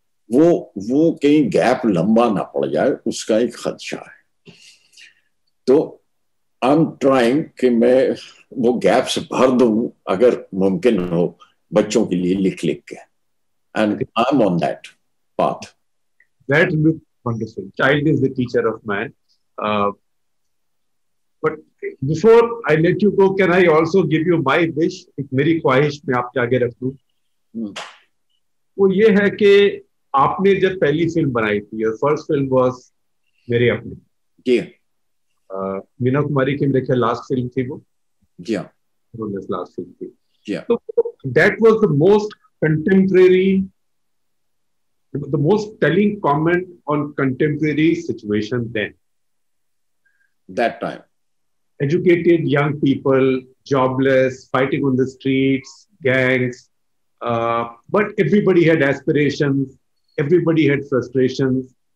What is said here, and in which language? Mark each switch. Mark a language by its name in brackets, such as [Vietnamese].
[Urdu] وہ کہیں گیپ لمبا نہ پڑ جائے, اس کا ایک خدشہ ہے. تو [English] I am trying [Urdu] کہ میں وہ گیپس بھر دوں اگر ممکن ہو بچوں کے لیے لکھ کے. [English] And I'm on that path. That will be wonderful. Child is the teacher of man. But before I let you go, can I also give you my wish? [Urdu] ایک میری خواہش میں آپ کے آگے رکھ دوں. وہ یہ ہے کہ آپ نے جب پہلی فلم بنائی تھی, اور [English] first film was [Urdu] میرے اپنے, جی مینا کماری کی میرے خیال لاسٹ فلم تھی وہ, جی ہاں لاسٹ فلم تھی. جی [English] تو that was the most contemporary, the most telling comment on contemporary situation then. That time. Educated young people, jobless, fighting on the streets, gangs, but everybody had aspirations, everybody had frustrations.